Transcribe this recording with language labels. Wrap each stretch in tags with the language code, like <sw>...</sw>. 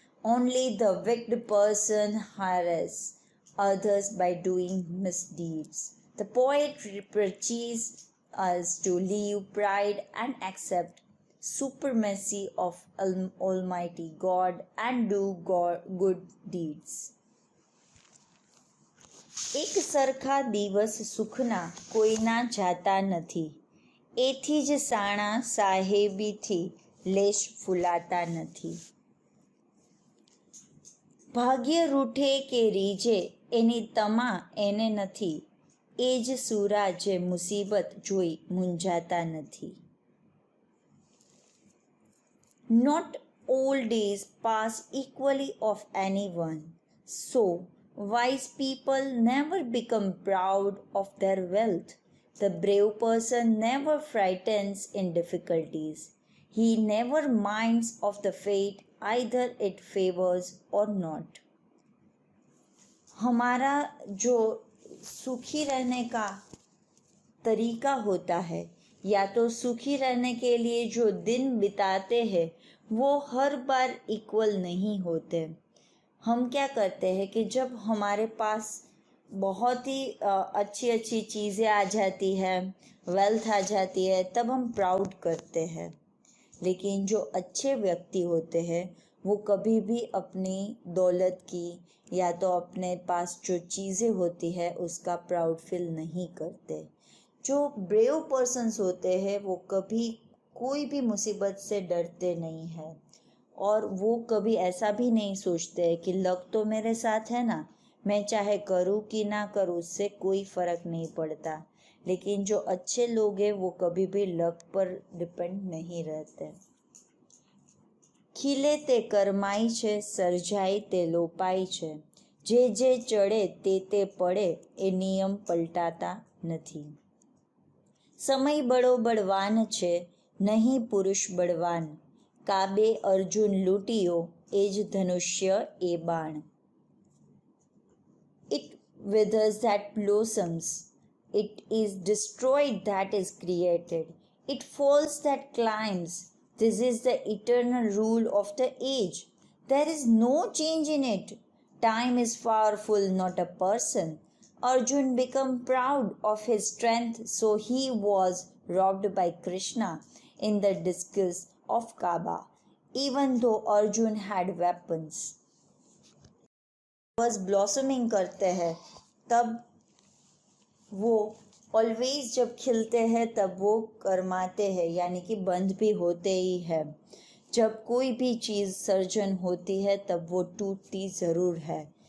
<en>Only the wicked person harasses others by doing misdeeds. The poet preaches us to leave pride and accept supremacy of Almighty God and do good deeds.</en> <gu>એક સરખા દિવસ સુખના કોઈના જાતા નથી, એથી જ સાણા સાહેબીથી લેશ ફૂલાતા નથી. ભાગ્ય રૂઠે કે રીજે એની તમા એને નથી, એ જ સુરા જે મુસીબત જોઈ મૂંઝાતા નથી.</gu> <en>Not all days pass equally of anyone, so wise people never become proud of their wealth. The brave person never frightens in difficulties. He never minds of the fate, either it favors or not.</en> <hi>हमारा जो सुखी रहने का तरीका होता है, या तो सुखी रहने के लिए जो दिन बिताते हैं वो हर बार इक्वल नहीं होते. हम क्या करते हैं कि जब हमारे पास बहुत ही अच्छी अच्छी चीज़ें आ जाती है, वेल्थ आ जाती है, तब हम प्राउड करते हैं. लेकिन जो अच्छे व्यक्ति होते हैं वो कभी भी अपनी दौलत की या तो अपने पास जो चीज़ें होती है उसका प्राउड फील नहीं करते. जो ब्रेव पर्सन्स होते हैं वो कभी कोई भी मुसीबत से डरते नहीं हैं और वो कभी ऐसा भी नहीं सोचते कि लक तो मेरे साथ है ना, मैं चाहे करूँ कि ना करूँ उससे कोई फ़र्क नहीं पड़ता. लेकिन जो अच्छे लोग हैं वो कभी भी लक पर डिपेंड नहीं रहते.</hi> <gu>ખીલે તે કરમાય છે, સર્જાય તે લોપાય છે, જે ચડે તે પડે, એ નિયમ પલટાતા નથી. સમય બળો બળવાન છે, નહીં પુરુષ બળવાન, કાબે અર્જુન લૂંટિયો, એ જ ધનુષ્ય એ બાણ.</gu> <en>It withers that blossoms, it is destroyed that is created, it falls that climbs. This is the eternal rule of the age. There is no change in it. Time is powerful, not a person. Arjun became proud of his strength, so he was robbed by Krishna in the disguise of Kaaba, even though Arjun had weapons. Was blossoming</en> <hi>करते हैं तब वो always जब खिलते हैं तब वो करमाते हैं, यानी कि बंद भी होते ही है. जब कोई भी चीज़ सर्जन होती है तब वो टूटती ज़रूर है.</hi>